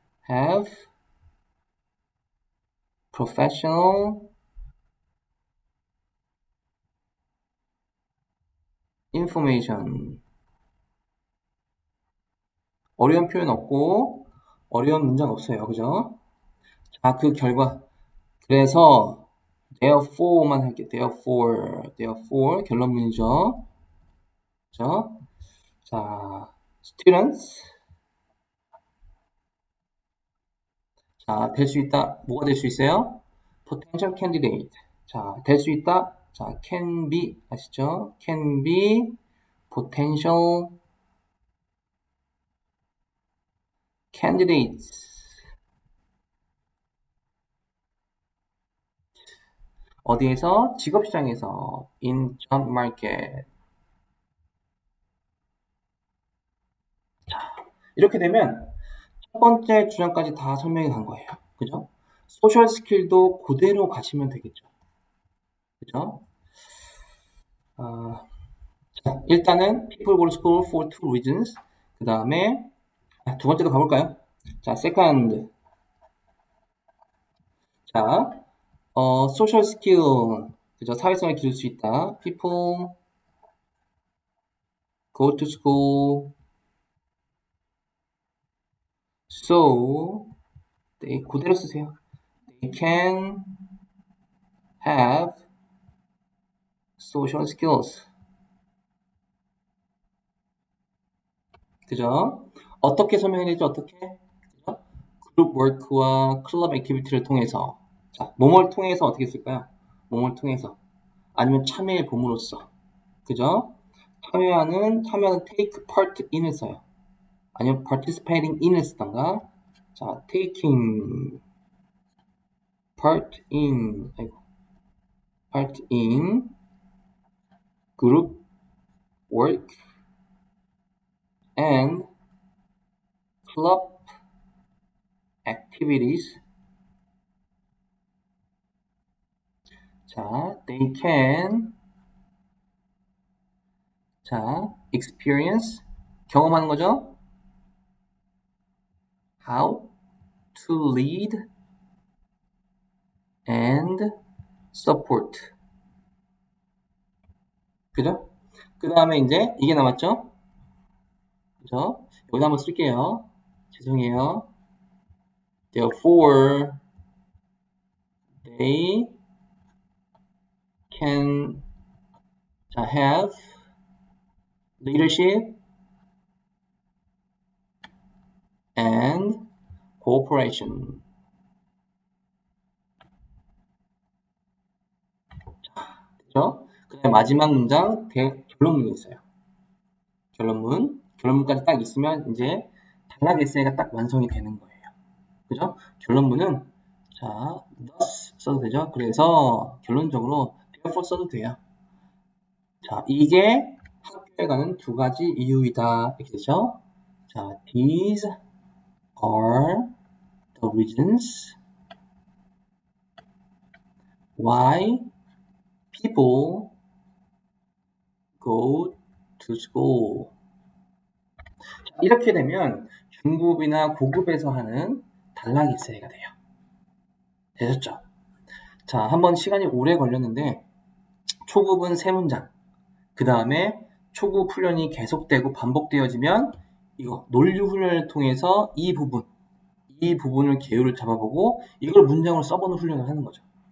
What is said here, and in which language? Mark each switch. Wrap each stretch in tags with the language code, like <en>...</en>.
<en>have professional information.</en> <ko>어려운 표현 없고 어려운 문장 없어요. 그죠? 자, 그 결과. 그래서 therefore만 할게요. therefore 결론문이죠. 그죠? 자, students. 자, 될 수 있다. 뭐가 될 수 있어요?</ko> <en>potential candidate.</en> <ko>자, 될 수 있다. 자,</ko> <en>can be</en> <ko>아시죠?</ko> <en>can be potential candidates.</en> <ko>어디에서? 직업시장에서.</ko> <en>in job market.</en> <ko>자, 이렇게 되면 첫 번째 주장까지 다 설명이 간 거예요. 그죠? 소셜 스킬도 그대로 가시면 되겠죠. 그죠? 자, 일단은</ko> <en>people go to school for two reasons.</en> <ko>그 다음에 두 번째도 가볼까요?</ko> <en>자, second. 자, social skill. 그죠?</en> <ko>사회성을 기를 수 있다.</ko> <en>people go to school so they</en> <ko>그대로 쓰세요.</ko> <en>They can have social skills.</en> <ko>그죠? 어떻게 설명해야 되죠? 어떻게? 그죠? 그룹 워크와 클럽 액티비티를 통해서. 자, 뭐뭐를 통해서 어떻게 쓸까요? 뭐뭐를 통해서. 아니면 참여의 봄으로써. 그죠? 참여하는</ko> <en>take part in</en> <ko>을 써요. 아니면</ko> <en>participating in</en> <ko>을 쓰던가.</ko> <en>자, taking part in, part in group work and club activities. 자, they can 자, experience</en> <ko>경험하는 거죠.</ko> <en>How to lead and support.</en> <ko>그죠? 그 다음에 이제 이게 남았죠? 그죠? 여기다 한번 쓸게요. 죄송해요.</ko> <en>Therefore, they can have leadership and cooperation.</en> <ko>그죠? 그 다음에 마지막 문장 결론문이 있어요. 결론문까지 딱 있으면 이제 단락 에세이가 딱 완성이 되는 거예요. 그죠? 결론문은 자, thus 써도 되죠? 그래서 결론적으로 therefore 써도 돼요. 자, 이게 학교에 가는 두 가지 이유이다. 이렇게 되죠?</ko> <en>자, these are the reasons why people go to school.</en> <ko>자, 이렇게 되면 중급이나 고급에서 하는 단락 에세이가 돼요. 되셨죠? 자, 한번 시간이 오래 걸렸는데 초급은 3문장, 그 다음에 초급 훈련이 계속되고 반복되어지면 이거 논리 훈련을 통해서 이 부분을 개요를 잡아보고 이걸 문장으로 써보는 훈련을 하는 거죠.</ko>